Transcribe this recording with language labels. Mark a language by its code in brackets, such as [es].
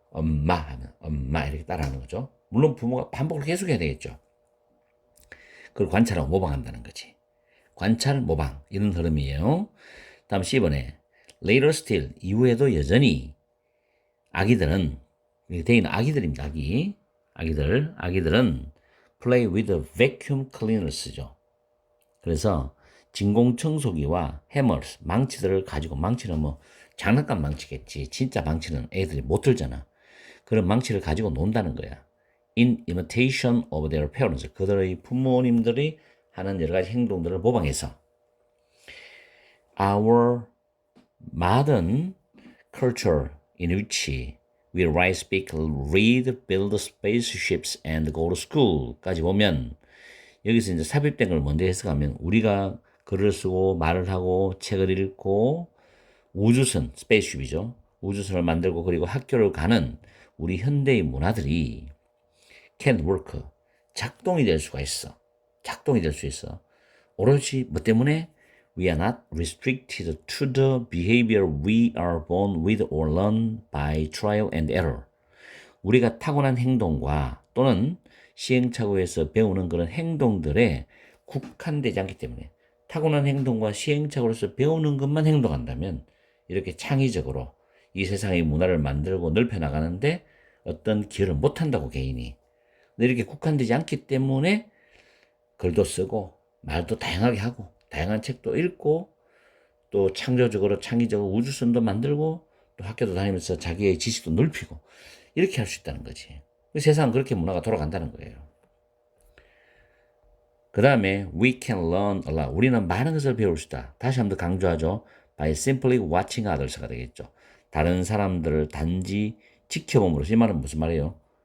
[ko] 엄마 하면 엄마 이렇게 따라하는 거죠. 물론 부모가 반복을 계속 해야 되겠죠. 그걸 관찰하고 모방한다는 거지. 관찰, 모방 이런 흐름이에요. 다음 C번에 [en] later still, [ko] 이후에도 여전히 아기들은, 대인은 아기들입니다. 아기들은 [en] play with a vacuum cleaner [ko] 쓰죠. 그래서 진공청소기와 hammers, 망치들을 가지고, 망치는 뭐 장난감 망치겠지. 진짜 망치는 애들이 못 들잖아. 그런 망치를 가지고 논다는 거야. [en] In imitation of their parents, [ko] 그들의 부모님들이 하는 여러 가지 행동들을 모방해서. [en] Our modern culture in which we write, speak, read, build spaceships and go to school [ko] 까지 보면 여기서 이제 삽입된 걸 먼저 해석하면 우리가 글을 쓰고 말을 하고 책을 읽고 우주선, 스페이스쉽이죠. 우주선을 만들고 그리고 학교를 가는 우리 현대의 문화들이 [en] can work, [ko] 작동이 될 수가 있어. 작동이 될 수 있어. 오로지 뭐 때문에? [en] We are not restricted to the behavior we are born with or learn by trial and error. [ko] 우리가 타고난 행동과 또는 시행착오에서 배우는 그런 행동들에 국한되지 않기 때문에, 타고난 행동과 시행착오에서 배우는 것만 행동한다면 이렇게 창의적으로 이 세상의 문화를 만들고 넓혀나가는데 어떤 기여를 못한다고, 개인이. 근데 이렇게 국한되지 않기 때문에 글도 쓰고 말도 다양하게 하고 다양한 책도 읽고 또 창조적으로 창의적으로 우주선도 만들고 또 학교도 다니면서 자기의 지식도 넓히고 이렇게 할 수 있다는 거지. 세상은 그렇게 문화가 돌아간다는 거예요. 그 다음에 [en] we can learn a lot. [ko] 우리는 많은 것을 배울 수 있다. 다시 한번 더 강조하죠. [en] by simply watching others가 [ko] 되겠죠. 다른 사람들을 단지 지켜봄으로써. 이 말은 무슨 말이에요?